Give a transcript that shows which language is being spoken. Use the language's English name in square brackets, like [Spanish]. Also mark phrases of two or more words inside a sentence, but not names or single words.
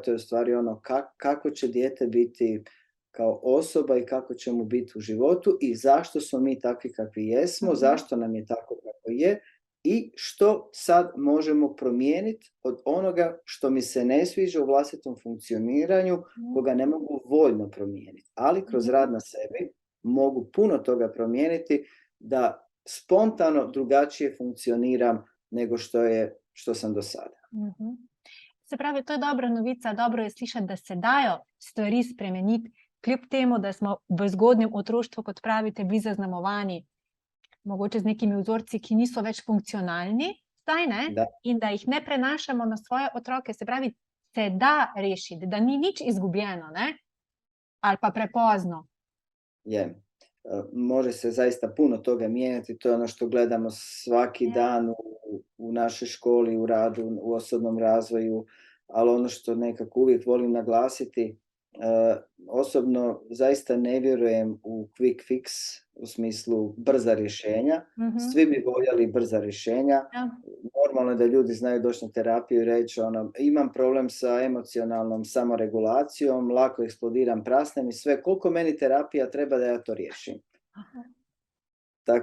[Croatian] To je u stvari ono kako će dijete biti kao osoba i kako će mu biti u životu i zašto smo mi takvi kakvi jesmo, zašto nam je tako kako je i što sad možemo promijeniti od onoga što mi se ne sviđa u vlastitom funkcioniranju, koga ne mogu voljno promijeniti. Ali kroz rad na sebi mogu puno toga promijeniti da spontano drugačije funkcioniram nego što sam do sada. [Slovenian] Se pravi, to je dobra novica, dobro je slišati, da se dajo stvari spremeniti, kljub temu, da smo v zgodnjem otroštvu, kot pravite, bili zaznamovani mogoče z nekimi vzorci, ki niso več funkcionalni, in da jih ne prenašamo na svoje otroke. Se pravi, se da rešiti, da ni nič izgubljeno, ne? Ali pa prepozno. Je. [Croatian] Može se zaista puno toga mijenjati, to je ono što gledamo svaki dan u našoj školi, u radu, u osobnom razvoju, ali ono što nekako uvijek volim naglasiti, osobno zaista ne vjerujem u [English] quick fix, [Croatian] u smislu brza rješenja. Svi bi voljeli brza rješenja. Normalno je da ljudi znaju doći na terapiju i reći imam problem sa emocionalnom samoregulacijom, lako eksplodiram, prasnem i sve. Koliko meni terapija treba da ja to riješim?